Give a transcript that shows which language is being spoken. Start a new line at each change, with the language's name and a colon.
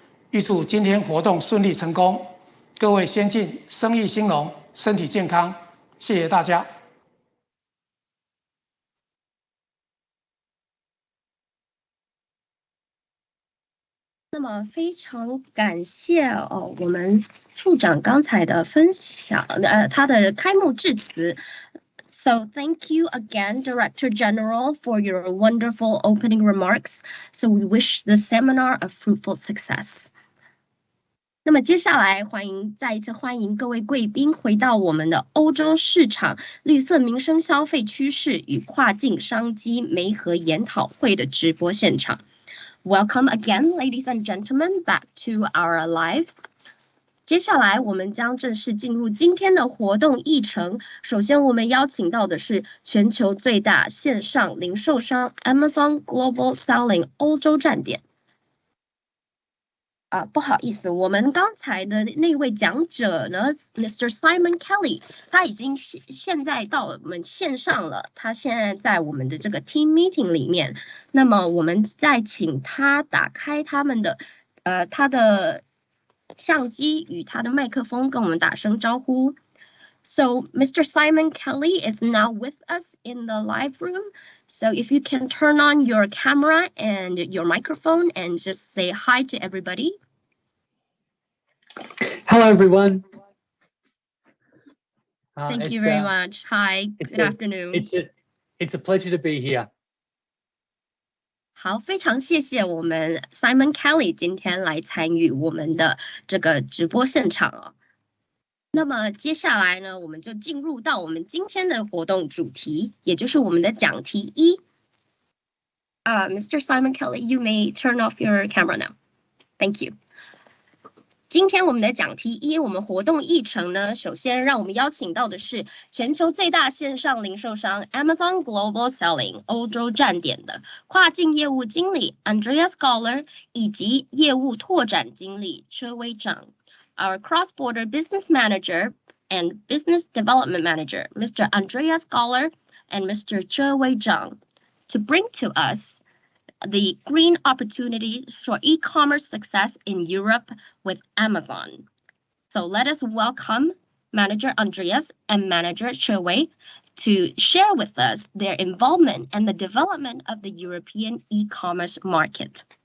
Chinese: 预祝今天活动顺利成功，各位先进，生意兴隆，身体健康，谢谢大家。那么非常感谢我们处长刚才的分享，他的开幕致辞。
English: So thank you again, Director General, for your wonderful opening remarks. So we wish the seminar a fruitful success.
Chinese: 那么接下来再一次欢迎各位贵宾回到我们的欧洲市场绿色民生消费趋势与跨境商机媒合研讨会的直播现场。
English: Welcome again, ladies and gentlemen, back to our live.
Chinese: 接下来我们将正式进入今天的活动议程。首先我们邀请到的是全球最大线上零售商 Amazon Global Selling 欧洲站点。不好意思，我们刚才的那位讲者呢 Mr. Simon Kelly 他已经现在到了我们线上了，他现在在我们的这个 team meeting 里面。那么我们再请他打开他的相机与他的麦克风，跟我们打声招呼。
English: So Mr. Simon Kelly is now with us in the live room. So if you can turn on your camera and your microphone and just say hi to everybody. Hello, everyone. Thank you very much. Hi, good afternoon. It's a pleasure to be here.
Chinese: 好，非常谢谢我们 Simon Kelly 今天来参与我们的这个直播现场哦。那么接下来呢，我们就进入到我们今天的活动主题，也就是我们的讲题1。
English: Mr. Simon Kelly, you may turn off your camera now. Thank you.
Chinese: 今天我们的讲题一，我们活动议程呢，首先让我们邀请到的是全球最大线上零售商 Amazon Global Selling 欧洲站点的跨境业务经理 Andrea Scholar 以及业务拓展经理车威长
English: Our Cross-Border Business Manager and Business Development Manager Mr. Andrea Scholar and Mr. Che Wei Zhang to bring to us the green opportunities for e-commerce success in Europe with Amazon. So let us welcome Manager Andreas and Manager Che Wei to share with us their involvement and the development of the European e-commerce market.